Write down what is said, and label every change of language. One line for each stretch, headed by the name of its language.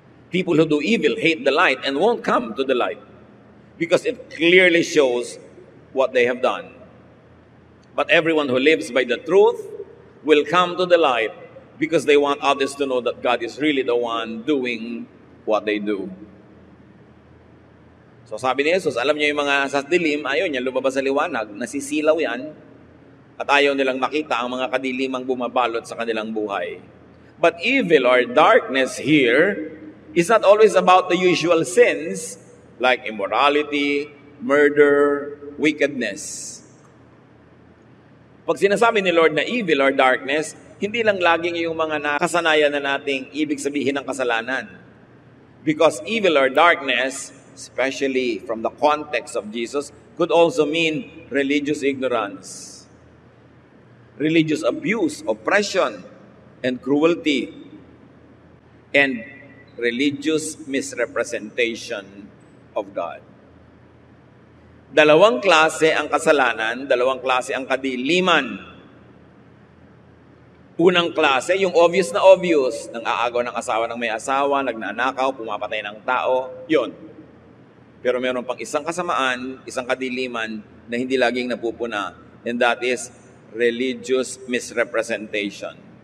English: People who do evil hate the light and won't come to the light because it clearly shows what they have done. But everyone who lives by the truth will come to the light because they want others to know that God is really the one doing what they do.
Filipino: So sabi ni Jesus, alam niyo yung mga sa dilim, ayaw niya lumabas sa liwanag, nasisilaw yan, at ayaw nilang makita ang mga kadilimang bumabalot sa kanilang buhay.
English: But evil or darkness here is not always about the usual sins like immorality, murder, wickedness.
Filipino: Pag sinasabi ni Lord na
English: evil or darkness,
Filipino: hindi lang laging yung mga nakasanayan na nating ibig sabihin ng kasalanan.
English: Because evil or darkness, especially from the context of Jesus, could also mean religious ignorance, religious abuse, oppression, and cruelty, and religious misrepresentation of God.
Filipino: Dalawang klase ang kasalanan, dalawang klase ang kadiliman. Unang klase, yung obvious na obvious, nang aagaw ng asawa ng may asawa, nagnanakaw, pumapatay ng tao, yun. Pero meron pang isang kasamaan, isang kadiliman na hindi laging napupuna,
English: and that is religious misrepresentation.